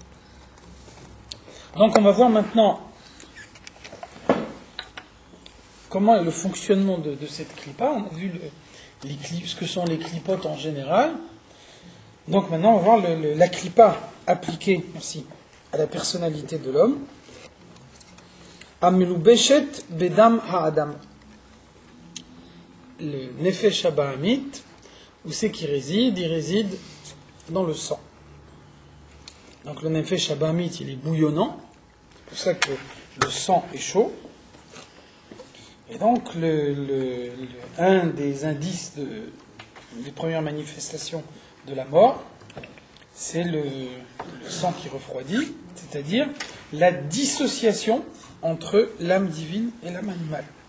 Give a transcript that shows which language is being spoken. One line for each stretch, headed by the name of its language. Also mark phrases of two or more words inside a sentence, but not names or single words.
French: Donc on va voir maintenant comment est le fonctionnement de cette clipa. On a vu ce que sont les clipotes en général. Donc maintenant, on va voir la clipa appliquée aussi à la personnalité de l'homme.
Hebrew: המלובשת בדם האדם.
French: Le
Hebrew: נפש הבהמית,
French: où c'est qu'il réside? Il réside dans le sang. Donc le
Hebrew: נפש הבהמית,
French: il est bouillonnant. C'est pour ça que le sang est chaud. Et donc, un des indices des premières manifestations de la mort, c'est le sang qui refroidit, c'est-à-dire la dissociation entre l'âme divine et l'âme animale.